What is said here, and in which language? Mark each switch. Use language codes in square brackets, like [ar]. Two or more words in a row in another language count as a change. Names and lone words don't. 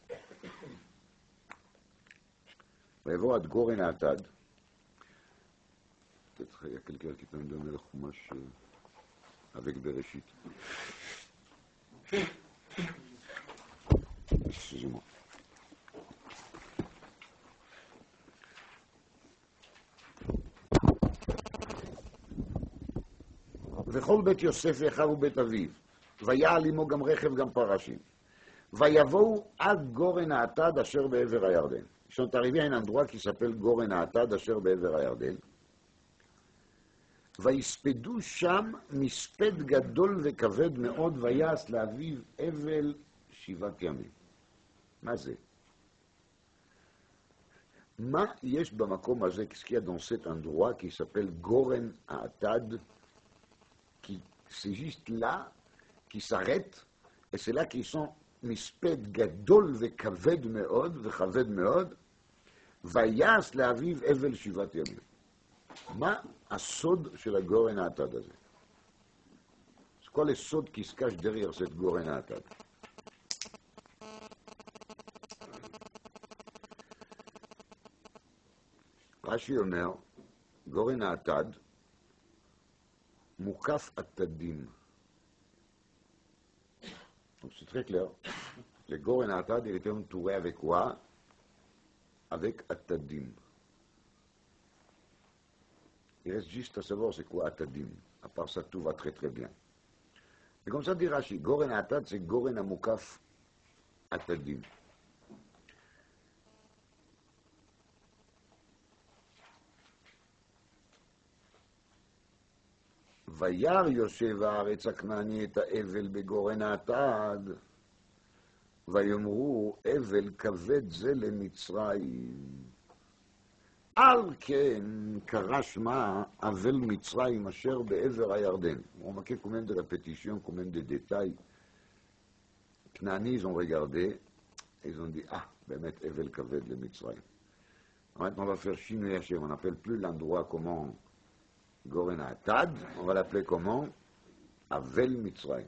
[he] ויבוא עד גורן האטד. [fr] Peut-être il y a quelqu'un qui peut me donner le chumash avec Bereshit. Excusez-moi. [he] וכל בית יוסף ואחיו ובית אביו, ויעל עמו גם רכב גם פרשים, ויבואו עד גורן האטד אשר בעבר הירדן. [fr] Ils sont arrivés à un endroit qui s'appelle [he] גורן האטד אשר בעבר הירדן, ויספדו שם מספד גדול וכבד מאוד, ויעש לאביו אבל 7 ימים. מה זה? מה יש במקום הזה, [fr] qu'est-ce qu'il y a dans cet endroit qui s'appelle [he] גורן האטד, [fr] c'est juste là qui s'arrêtent, et c'est là qu'ils sont [he] מספד גדול וכבד מאוד, וכבד מאוד, ויעש לאביו אבל 7 ימים. מה הסוד של הגורן האטד הזה? זה כל הסוד [fr] qui se cache derrière cette [he] גורן האטד. רש"י אומר, גורן האטד מוקף עתדים. [fr] Donc c'est très clair. Le [he] גורן האטד, [fr] il était entouré avec quoi? Avec Atadim. Il reste juste à savoir c'est quoi Atadim. À part ça, tout va très très bien. Et comme ça dit Rashi, [he] גורן האטד, c'est גורן מוקף אטדים. וירא יושב הארץ הכנעני את האבל בגורן האטד, ויאמרו אבל כבד זה למצרים. על כן קרא שמה אבל מצרים אשר בעבר הירדן. [fr] On remarque combien de répétitions, combien de détails. Knani, ils ont regardé, Ils ont dit, [he] אה, באמת אבל כבד למצרים. [fr] Maintenant, on va faire [he] שינוי השם. [fr] On n'appelle plus l'endroit comment [he] גורן האטד, [fr] on va l'appeler comment [he] אבל מצרים.